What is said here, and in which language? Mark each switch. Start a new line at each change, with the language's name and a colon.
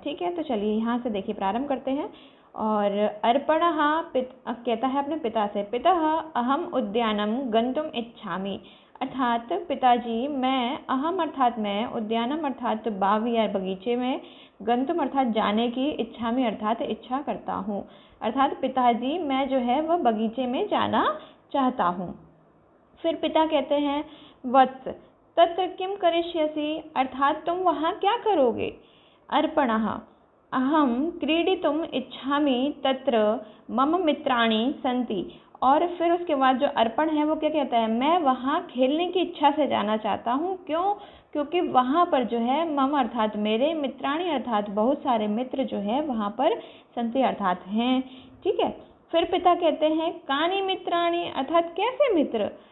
Hindi: ठीक है, तो चलिए यहाँ से देखिए प्रारंभ करते हैं। और अर्पण कहता है अपने पिता से,
Sanskrit: पिता अहम उद्यानम गंतुम इच्छामि,
Hindi: अर्थात पिताजी मैं, अहम अर्थात मैं, उद्यानम अर्थात बाग या बगीचे में, गंतुम अर्थात जाने की, इच्छामि अर्थात इच्छा करता हूँ। अर्थात पिताजी मैं जो है वह बगीचे में जाना चाहता हूँ। फिर पिता कहते हैं,
Sanskrit: वत्स तत्र किम करिष्यसि,
Hindi: अर्थात तुम वहाँ क्या करोगे।
Sanskrit: अर्पणः अहम क्रीडितुम इच्छामि तत्र मम मित्राणि सन्ति।
Hindi: और फिर उसके बाद जो अर्पण है वो क्या कहता है, मैं वहाँ खेलने की इच्छा से जाना चाहता हूँ। क्यों? क्योंकि वहाँ पर जो है मम अर्थात मेरे, मित्राणि अर्थात बहुत सारे मित्र जो है वहाँ पर संति अर्थात हैं। ठीक है, फिर पिता कहते हैं
Sanskrit: कानि मित्राणि,
Hindi: अर्थात कैसे मित्र।